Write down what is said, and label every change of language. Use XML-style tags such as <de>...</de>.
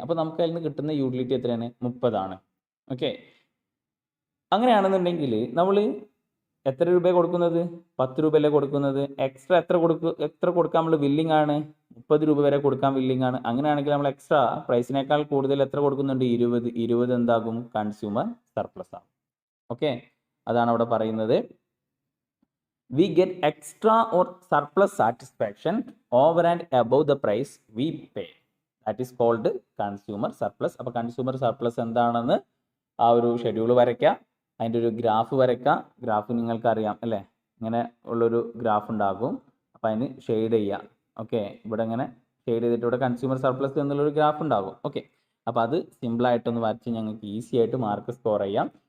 <ml>അപ്പോൾ നമുക്ക് അതിൽ നിന്ന് കിട്ടുന്ന യൂട്ടിലിറ്റി എത്രയാണ്, 30 ആണ്. ഓക്കെ, അങ്ങനെയാണെന്നുണ്ടെങ്കിൽ നമ്മൾ എത്ര രൂപ കൊടുക്കുന്നത്, 10 രൂപയല്ലേ കൊടുക്കുന്നത്. എക്സ്ട്രാ എത്ര കൊടുക്കാൻ നമ്മൾ വില്ലിങ് ആണ്, 30 രൂപ വരെ കൊടുക്കാൻ വില്ലിങ് ആണ്. അങ്ങനെയാണെങ്കിൽ നമ്മൾ എക്സ്ട്രാ പ്രൈസിനേക്കാൾ കൂടുതൽ എത്ര കൊടുക്കുന്നുണ്ട്, 20 എന്താകും, കൺസ്യൂമർ സർപ്ലസ് ആകും. ഓക്കെ, അതാണ് അവിടെ പറയുന്നത്.</ml> <en>We get extra or surplus satisfaction over and above the price we pay. That is called consumer surplus.</en> <ml>അപ്പോൾ കൺസ്യൂമർ സർപ്ലസ് എന്താണെന്ന് ആ ഒരു ഷെഡ്യൂൾ വരയ്ക്കുക, അതിൻ്റെ ഒരു ഗ്രാഫ് വരയ്ക്കുക. ഗ്രാഫ് നിങ്ങൾക്കറിയാം അല്ലേ, ഇങ്ങനെ ഉള്ളൊരു ഗ്രാഫ് ഉണ്ടാകും. അപ്പോൾ അതിന് ഷെയ്ഡ് ചെയ്യുക. ഓക്കെ, ഇവിടെ ഇങ്ങനെ ഷെയ്ഡ് ചെയ്തിട്ട് ഇവിടെ കൺസ്യൂമർ സർപ്ലസ് എന്നുള്ളൊരു ഗ്രാഫ് ഉണ്ടാകും. ഓക്കെ, അപ്പോൾ അത് സിമ്പിളായിട്ടൊന്ന് വരച്ച് ഞങ്ങൾക്ക് ഈസി ആയിട്ട് മാർക്ക് സ്കോർ ചെയ്യാം.</ml>